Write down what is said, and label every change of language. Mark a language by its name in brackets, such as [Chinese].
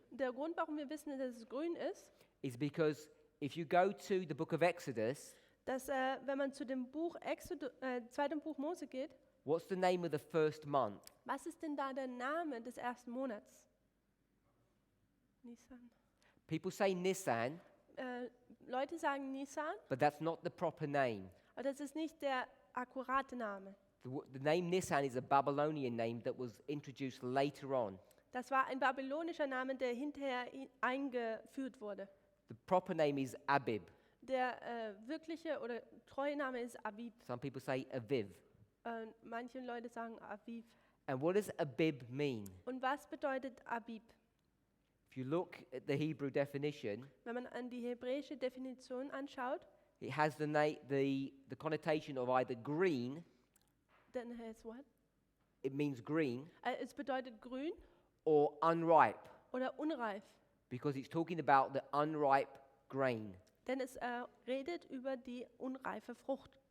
[German] Der Grund, warum wir wissen, dass es grün ist, [English] is because if you go to the book of Exodus, [German] dass wenn man zu dem zweiten Buch Mose geht, [English] what's the name of the first month? [German] was ist denn da der Name des ersten Monats? [English] Nisan. People say Nisan, [German] Leute sagen Nisan, [English] but that's not the proper name. [German] aber das ist nicht der akkurate Name. [English] The name Nisan is a Babylonian name that was introduced later on. [German] Das war ein babylonischer Name, der hinterher eingeführt wurde. [English] The proper name is Abib. [German] Der wirkliche oder treue Name ist Abib. [English] Some people say Aviv. [German] Manche Leute sagen Aviv. [English] And what does Abib mean? [German] Und was bedeutet Abib? [English] If you look at the Hebrew definition, [German] Wenn man an die hebräische Definition anschaut, [English] it has the connotation of either green [German] dann heißt what? [English] it means green, [German] Es bedeutet grün [English] or unripe, [German] oder unreif. [English] because it's talking about the unripe grain [German] Denn es redet über die unreife Frucht